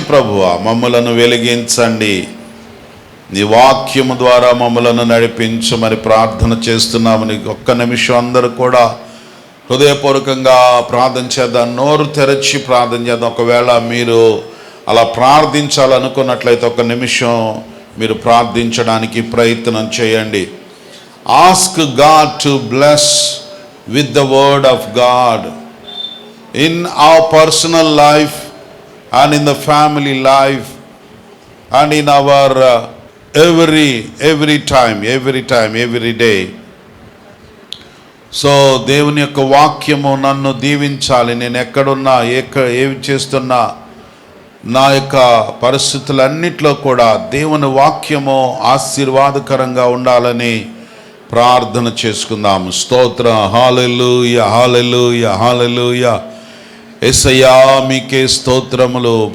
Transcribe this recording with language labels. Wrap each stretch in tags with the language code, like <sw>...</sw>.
<te>ప్రభువా, మమ్మలను వెలిగించండి. నీ వాక్యము ద్వారా మమ్మలను నడిపించమని ప్రార్థన చేస్తున్నాము. ఒక్క నిమిషం అందరూ కూడా హృదయపూర్వకంగా ప్రార్థన చేద్దాం. నోరు తెరచి ప్రార్థన చేద్దాం. ఒకవేళ మీరు అలా ప్రార్థించాలనుకున్నట్లయితే ఒక నిమిషం మీరు ప్రార్థించడానికి ప్రయత్నం చేయండి.</te> <en>Ask God to bless with the word of God in our personal life and in the family life and in our every time every day.</en> <te>So దేవుని యొక్క వాక్యము నన్ను దీవించాలి. నేను ఎక్కడున్నా, ఏమి చేస్తున్నా, నా యొక్క పరిస్థితులన్నిట్లో కూడా దేవుని వాక్యము ఆశీర్వాదకరంగా ఉండాలని ప్రార్థన చేసుకుందాం. స్తోత్రం. హల్లెలూయా, హల్లెలూయా, హల్లెలూయా. యేసయ్యా, మీకే స్తోత్రములు.</te>